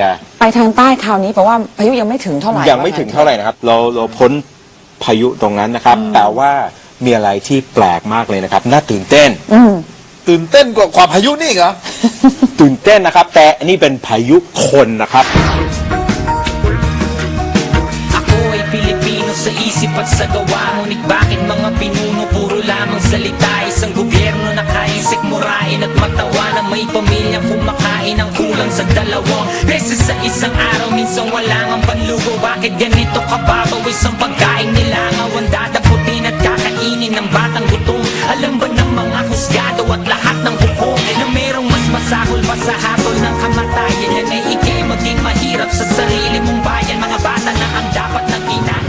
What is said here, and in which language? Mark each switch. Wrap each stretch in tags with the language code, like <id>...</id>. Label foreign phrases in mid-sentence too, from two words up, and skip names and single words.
<th>ไปทางใต้คราวนี้แปลว่าพายุยังไม่ถึงเท่าไหร่ ยังไม่ถึงเท่าไหร่นะครับเราพ้นพายุตรงนั้นนะครับแต่ว่ามีอะไรที่แปลกมากเลยนะครับน่าตื่นเต้น ตื่นเต้นกว่าพายุนี่เหรอ ตื่นเต้นนะครับแต่อันนี้เป็นพายุคนนะครับ</th> <tl>Sa isip at sa gawa ngunit bakit mga pinuno puro lamang salita isang gobyerno na kaisik murain at matawa na may pamilyang kumakain ang kulang sa 2 beses sa isang araw minsan wala ngang panlugo bakit ganito kababaw isang pagkain nila ngawan dadaputin at kakainin ng batang gutom alam ba ng mga husgado at lahat ng hukom na merong mas masahol pa sa hatol ng kamatayan yan ay ikay maging mahirap sa sarili mong bayan mga bata na ang dapat nang ginagawa</tl>